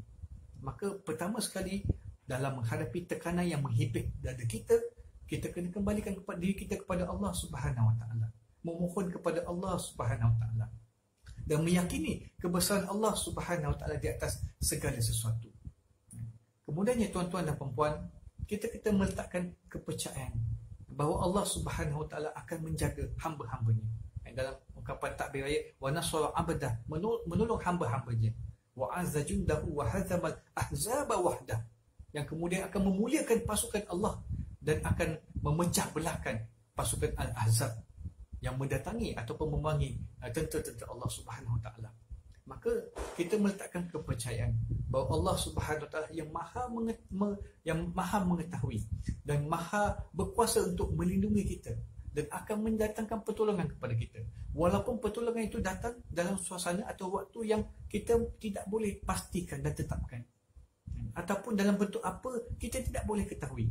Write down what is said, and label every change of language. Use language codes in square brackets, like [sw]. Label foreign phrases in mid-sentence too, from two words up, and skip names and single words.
[ms] Maka pertama sekali, dalam menghadapi tekanan yang menghipit dada kita, kita kena kembalikan kepada diri kita kepada [ar] الله سبحانه وتعالى, [ms] memohon kepada [ar] الله سبحانه وتعالى, [ms] dan meyakini kebesaran [ar] الله سبحانه وتعالى [ms] di atas segala sesuatu. Kemudiannya tuan-tuan dan puan-puan, kita meletakkan kepercayaan bahawa [ar] الله سبحانه وتعالى [ms] akan menjaga hamba-hambanya. Dalam ungkapan takbir ayat, [ar] ونصر عبده, [ms] menolong hamba-hambanya, [ar] وأعز جنده وهزم الأحزاب وحده, [ms] yang kemudian akan memuliakan pasukan Allah dan akan memecah belahkan pasukan Al-Ahzab yang mendatangi ataupun memanggil tentera-tentera [ar] الله سبحانه وتعالى. [ms] Maka kita meletakkan kepercayaan bahawa [ar] الله سبحانه وتعالى [ms] yang maha mengetahui dan maha berkuasa untuk melindungi kita dan akan mendatangkan pertolongan kepada kita, walaupun pertolongan itu datang dalam suasana atau waktu yang kita tidak boleh pastikan dan tetapkan, ataupun dalam bentuk apa kita tidak boleh ketahui.